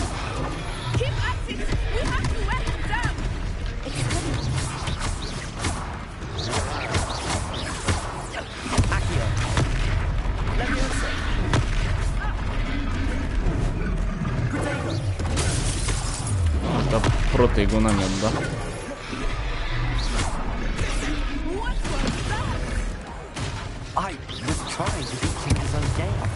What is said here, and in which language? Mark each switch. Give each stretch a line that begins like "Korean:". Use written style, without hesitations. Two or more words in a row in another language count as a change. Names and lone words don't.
English: Keep at it! We have to wear him down! Accio. Leviosa. Protego.
Hungarian: Hát a Protego nem jött be.
English: I was trying to beat him in his own game.